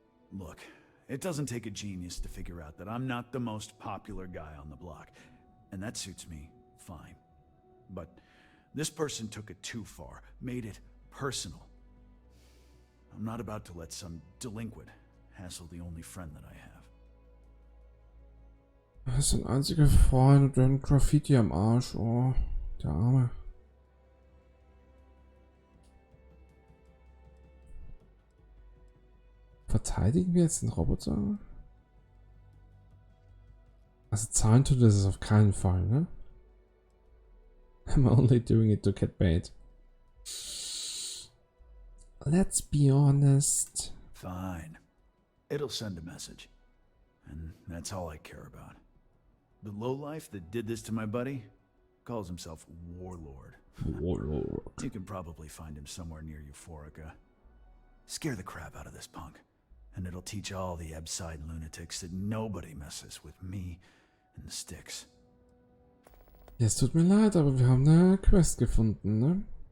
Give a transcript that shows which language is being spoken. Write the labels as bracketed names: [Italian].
[English] Look, it doesn't take a genius to figure out that I'm not the most popular guy on the block, and that suits me fine. But this person took it too far, made it personal. I'm not about to let some delinquent hassle the only friend that I have. [German] Das ist ein einziger Freund und dann Graffiti am Arsch. Oh, der Arme. Verteidigen wir jetzt den Roboter? Also zahlen tut das auf keinen Fall, ne? [English] I'm only doing it to get paid. Let's be honest. Fine. It'll send a message. And that's all I care about. The lowlife that did this to my buddy calls himself Warlord. Warlord. You can probably find him somewhere near Euphorica. Scare the crap out of this punk, and it'll teach all the Ebside lunatics that nobody messes with me and the sticks. [German] Ja, es tut mir leid, aber wir haben eine Quest gefunden, ne?